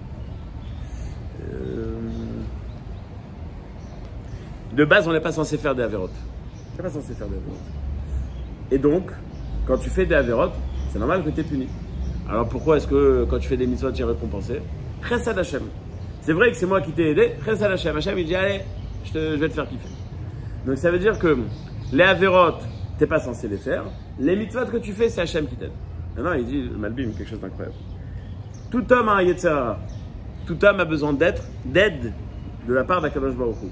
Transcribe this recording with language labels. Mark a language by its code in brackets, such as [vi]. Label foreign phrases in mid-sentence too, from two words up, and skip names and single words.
[fr] De base, on n'est pas censé faire des avérotes. On n'est pas censé faire des avérotes. Et donc, quand tu fais des avérotes, c'est normal que tu es puni. Alors pourquoi est-ce que quand tu fais des mitzvot, tu es récompensé? [he] חסד השם. [fr] C'est vrai que c'est moi qui t'ai aidé. [he] חסד השם. [fr] Hashem, il dit allez, je vais te faire kiffer. Donc ça veut dire que les avérotes, tu n'es pas censé les faire. Les mitzvot que tu fais, c'est Hashem qui t'aide. Maintenant, il dit, le Malbim, quelque chose d'incroyable. Tout homme a un [he] יצר הרע. [fr] Tout homme a besoin d'aide de la part d' [he] הקדוש ברוך הוא.